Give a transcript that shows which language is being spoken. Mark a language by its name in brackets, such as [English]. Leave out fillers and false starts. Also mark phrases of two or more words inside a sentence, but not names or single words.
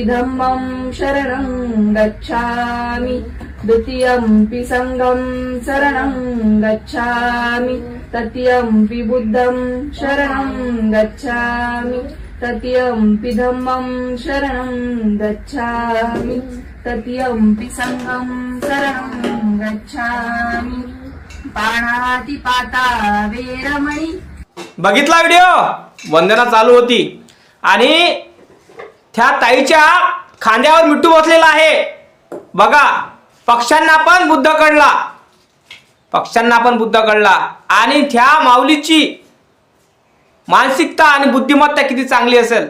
[Pali] धम्मं शरणं गच्छामि द्वितीयंपि संघं शरणं गच्छामि तृतीयंपि बुद्धं शरणं गच्छामि तृतीयंपि धम्मं शरणं गच्छामि तृतीयंपि संघं शरणं गच्छामि पाणातिपाता वेरमणी। [Marathi] बघितला व्हिडिओ? वंदना चालू होती आणि त्या ताईच्या खांद्यावर मिट्टू बसलेला आहे बघा। पक्ष्यांना पण बुद्ध कळला, पक्ष्यांना पण बुद्ध कळला आणि त्या माऊलीची मानसिकता आणि बुद्धिमत्ता किती चांगली असेल।